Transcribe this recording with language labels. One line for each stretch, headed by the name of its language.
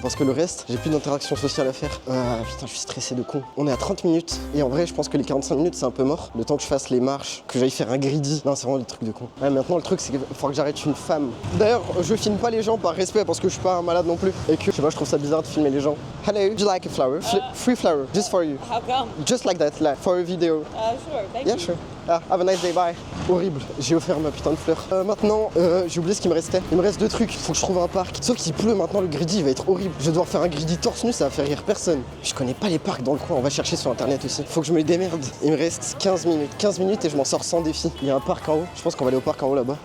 French: Parce que le reste, j'ai plus d'interaction sociale à faire. Putain, je suis stressé de con. On est à 30 minutes. Et en vrai, je pense que les 45 minutes, c'est un peu mort. Le temps que je fasse les marches, que j'aille faire un greedy. Non, c'est vraiment des trucs de con. Ouais, maintenant, le truc, c'est qu'il faut que j'arrête une femme. D'ailleurs, je filme pas les gens par respect parce que je suis pas un malade non plus. Et que, je sais pas, je trouve ça bizarre de filmer les gens.
English: Hello, would you like a flower? Free flower, just for you. How come? Just like that, like, for a video. Sure, thank Yeah, you. sure. Have a nice day, bye.
French: Horrible, j'ai offert ma putain de fleur. Maintenant, j'ai oublié ce qu'il me restait. Il me reste deux trucs, faut que je trouve un parc. Sauf qu'il pleut maintenant, le greedy il va être horrible. Je vais devoir faire un greedy torse nu, ça va faire rire personne. Je connais pas les parcs dans le coin, on va chercher sur internet aussi. Faut que je me démerde. Il me reste 15 minutes. 15 minutes et je m'en sors sans défi. Il y a un parc en haut, je pense qu'on va aller au parc en haut là-bas.